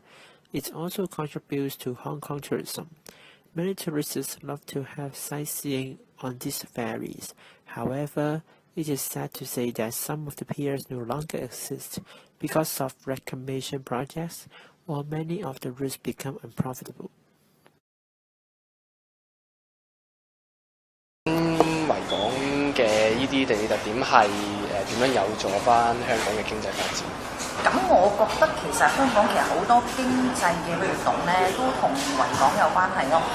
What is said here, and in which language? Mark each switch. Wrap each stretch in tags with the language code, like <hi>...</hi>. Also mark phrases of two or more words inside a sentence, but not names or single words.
<en>It also contributes to Hong Kong tourism. Many tourists love to have sightseeing on these ferries. However, it is sad to say that some of the piers no longer exist because of reclamation projects, or many of the routes become unprofitable.</en> <yue>維港嘅呢啲地理特點係點樣有助翻香港嘅經濟發展？咁我覺得其實香港其實好多經濟嘅活動咧，都同維港有關係咯。</yue>